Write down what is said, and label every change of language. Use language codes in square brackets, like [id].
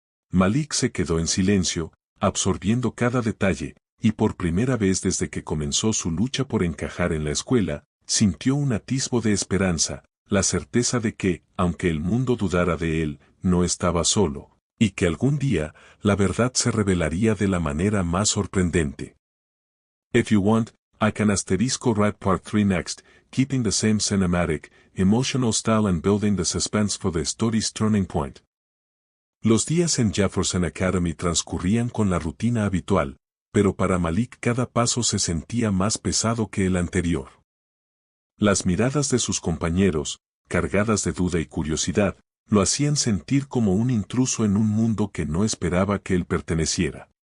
[es] Malik se quedó en silencio, absorbiendo cada detalle, y por primera vez desde que comenzó su lucha por encajar en la escuela, sintió un atisbo de esperanza, la certeza de que, aunque el mundo dudara de él, no estaba solo, y que algún día, la verdad se revelaría de la manera más sorprendente. [en] If you want, I can write part 3 next, keeping the same cinematic, emotional style and building the suspense for the story's turning point. [es] Los días en Jefferson Academy transcurrían con la rutina habitual, pero para Malik cada paso se sentía más pesado que el anterior. Las miradas de sus compañeros, cargadas de duda y curiosidad, lo hacían sentir como un intruso en un mundo que no esperaba que él perteneciera.